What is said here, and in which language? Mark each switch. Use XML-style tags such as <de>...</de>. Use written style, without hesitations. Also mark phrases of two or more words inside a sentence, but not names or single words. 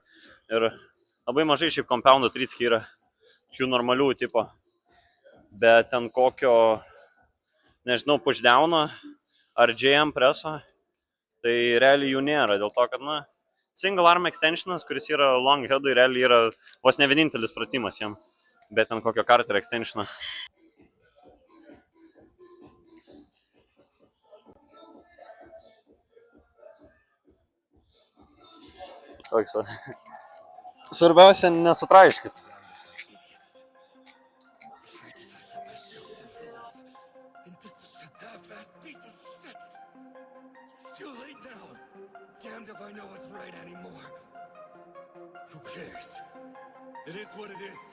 <lt>Ir labai mažai šiaip compoundų trickė yra, šių normalių tipo, bet ten kokio, nežinau, pushdowno ar JM preso, tai realiai jų nėra, dėl to, kad, nu,</lt> <en>single arm</en> <lt>extensionas, kuris yra long headui, realiai yra vos ne vienintelis pratimas jam, bet ten kokio carter extensiono. Svarbiausia, nesutraiškit.</lt> <en>Damned if I know what's right anymore. Who cares? It is what it is.</en>